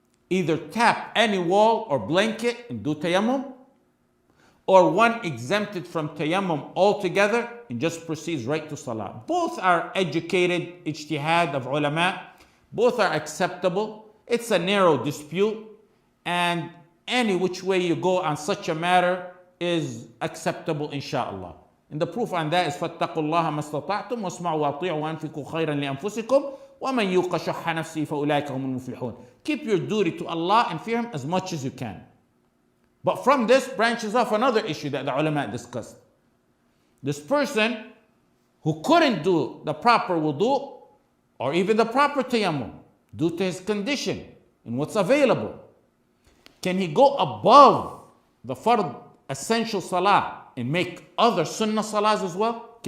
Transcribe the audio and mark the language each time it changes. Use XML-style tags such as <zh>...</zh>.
<en>Either tap any wall or blanket and do tayammum, or one exempted from tayammum altogether and just proceeds right to salah. Both are educated ijtihad of ulama. Both are acceptable. It's a narrow dispute, and any which way you go on such a matter is acceptable, inshallah. And the proof on that is</en> <ar>فَاتَّقُوا اللَّهَ مَا اسْتَطَعْتُمْ وَاسْمَعُوا وَأَطِيعُوا وَأَنْفِقُوا خَيْرًا لِأَنفُسِكُمْ وَمَنْ يُوقَ شُحَّ نَفْسِهِ فَأُولَٰئِكَ هُمُ الْمُفْلِحُونَ.</ar> <en>Keep your duty to Allah and fear Him as much as you can. But from this branches off another issue that the ulama discussed. This person who couldn't do the proper wudu or even the proper tayammum due to his condition and what's available, can he go above the fard essential salah and make other sunnah salahs as well?</en>